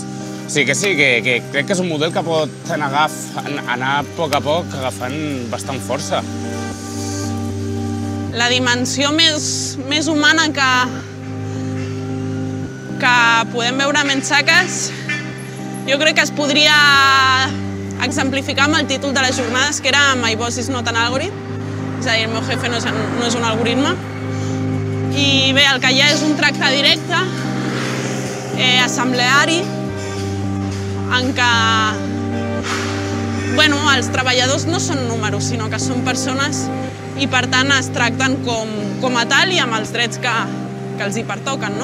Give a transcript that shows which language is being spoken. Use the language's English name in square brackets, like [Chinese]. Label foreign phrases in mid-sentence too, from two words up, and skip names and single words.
[Catalan] O sigui que sí, que crec que és un model que pot anar a poc agafant bastant força. La dimensió més humana que podem veure a Mensaques, jo crec que es podria exemplificar amb el títol de les jornades, que era [English] My Boss is not an algorithm, [Catalan] és a dir, el meu jefe no és un algoritme. I bé, el que hi ha és un tracte directe, assembleari, en què els treballadors no són números, sinó que són persones i per tant es tracten com a tal i amb els drets que els hi pertoquen.